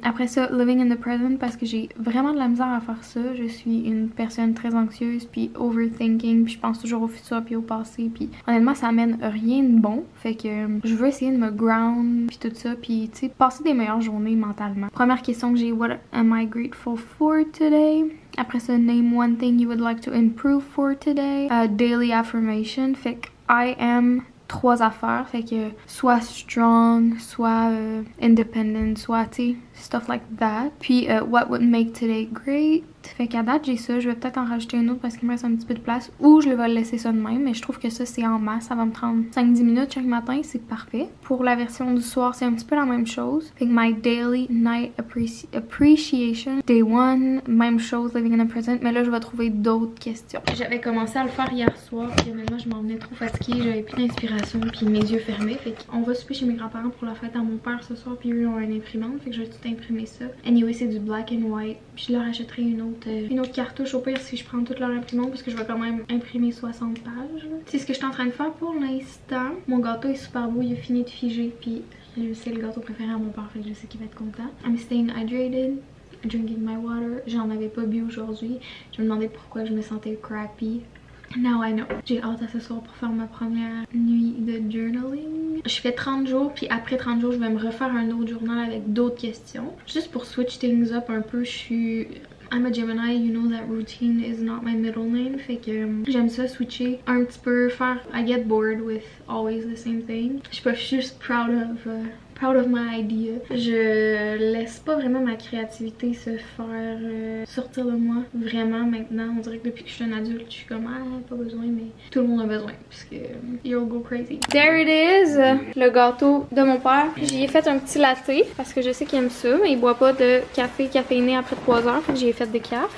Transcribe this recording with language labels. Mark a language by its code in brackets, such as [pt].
[fr] Après ça, [en] living in the present, [fr] parce que j'ai vraiment de la misère à faire ça. Je suis une personne très anxieuse, puis overthinking, puis je pense toujours au futur puis au passé, puis honnêtement ça amène rien de bon. Fait que je veux essayer de me ground puis tout ça, puis tu sais passer des meilleures journées mentalement. Première question que j'ai, [en] what am I grateful for today? [fr] Après ça, [en] name one thing you would like to improve for today. Daily affirmation, [fr] fait que [en] I am [fr] 3 affaires, fait que soit strong, soit independent, soit tu sais, [en] stuff like that. [fr] Puis [en] what would make today great? [fr] Fait qu'à date j'ai ça, je vais peut-être en rajouter une autre parce qu'il me reste un petit peu de place ou je vais laisser ça de même, mais je trouve que ça c'est en masse, ça va me prendre 5-10 minutes chaque matin, c'est parfait. Pour la version du soir c'est un petit peu la même chose. Fait que [en] my daily night appreciation, day one, [fr] même chose, [en] living in the present, [fr] mais là je vais trouver d'autres questions. J'avais commencé à le faire hier soir, puis maintenant je m'en venais trop fatiguée, j'avais plus d'inspiration puis mes yeux fermés. Fait qu'on va souper chez mes grands-parents pour la fête à mon père ce soir, puis eux ont une imprimante, fait que je vais tout imprimer ça. Anyway c'est du [en] black and white, [fr] puis je leur achèterai une autre cartouche au pire si je prends toute leur imprimante parce que je vais quand même imprimer 60 pages. C'est ce que je suis en train de faire pour l'instant. Mon gâteau est super beau, il a fini de figer, puis c'est le gâteau préféré à mon père, fait que je sais qu'il va être content. [en] I'm staying hydrated, drinking my water. [fr] J'en avais pas bu aujourd'hui. Je me demandais pourquoi je me sentais crappy. [en] Now I know. [fr] J'ai hâte à ce soir pour faire ma première nuit de journaling. Je fais 30 jours, puis après 30 jours, je vais me refaire un autre journal avec d'autres questions. Juste pour [en] switch things up [fr] un peu, [en] I'm a Gemini, you know that routine is not my middle name. [fr] Fait que j'aime ça switcher un petit peu, faire. [en] I get bored with always the same thing. [fr] Je suis pas juste [en] proud of my idea. [fr] Je laisse pas vraiment ma créativité se faire sortir de moi. Vraiment maintenant, on dirait que depuis que je suis un adulte, je suis comme pas besoin, mais tout le monde a besoin parce que [en] you'll go crazy. There it is, [fr] le gâteau de mon père. J'y ai fait un petit latte parce que je sais qu'il aime ça, mais il boit pas de café caféiné après 3 heures, fait que j'ai fait des cafés.